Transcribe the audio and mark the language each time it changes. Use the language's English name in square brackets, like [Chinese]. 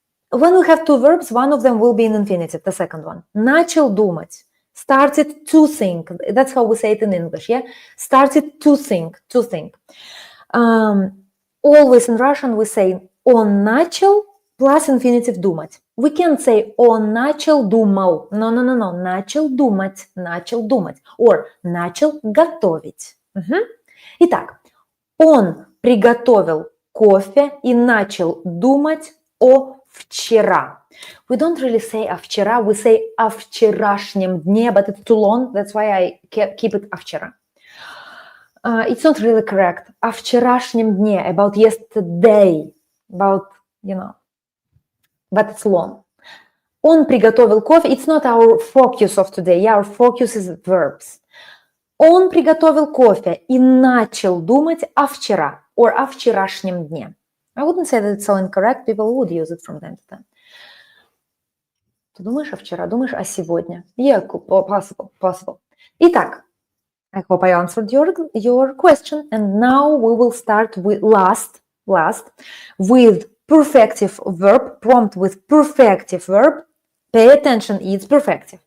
[English] When we have two verbs, one of them will be in infinitive, the second one. [Russian] Начал думать, [English] started to think, that's how we say it in English, yeah. Started to think, to think. Always in Russian we say [Russian] он начал [English] plus infinitive думать. We can't say [Russian] он начал думал. No. Начал думать. Or начал готовить. Итак, он приготовил кофе и начал думать о вчера. [English] We don't really say о вчера. We say о вчерашнем дне, but it's too long. That's why I keep it о вчера. It's not really correct. [Russian] О вчерашнем дне, [English] about yesterday, about, but it's long. [Russian] Он приготовил кофе. [English] It's not our focus of today. Yeah, our focus is verbs. [Russian] Он приготовил кофе и начал думать о вчера, or о вчерашнем дне. [English] I wouldn't say that it's so incorrect. People would use it from time to time. [Russian] Ты думаешь о вчера, думаешь о сегодня. [English] Yeah, possible. Итак, I hope I answered your question. And now we will start with last with perfective verb, prompt with perfective verb. Pay attention, it's perfective.